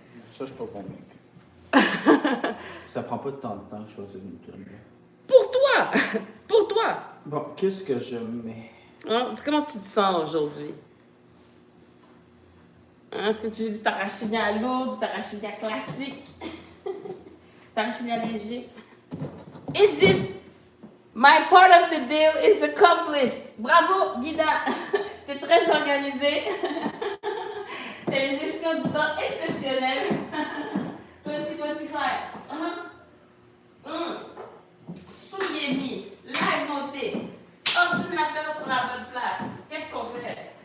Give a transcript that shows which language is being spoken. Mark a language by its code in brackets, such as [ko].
[fr] Ça, je suis pas convaincu. Ça prend pas tant de temps de choisir une tune. Pour toi! Pour toi! Bon, qu'est-ce que je mets? Hein? Comment tu te sens aujourd'hui? Hein? Est-ce que tu veux du tarachinia lourd, du tarachinia classique? Tarachinia léger? [en] It is my part of the deal is accomplished. [fr] Bravo, Guida! T'es très organisée. T'as une gestion du temps exceptionnelle. 2025. Souliers mis, live monté, ordinateur sur la bonne place. Qu'est-ce qu'on fait?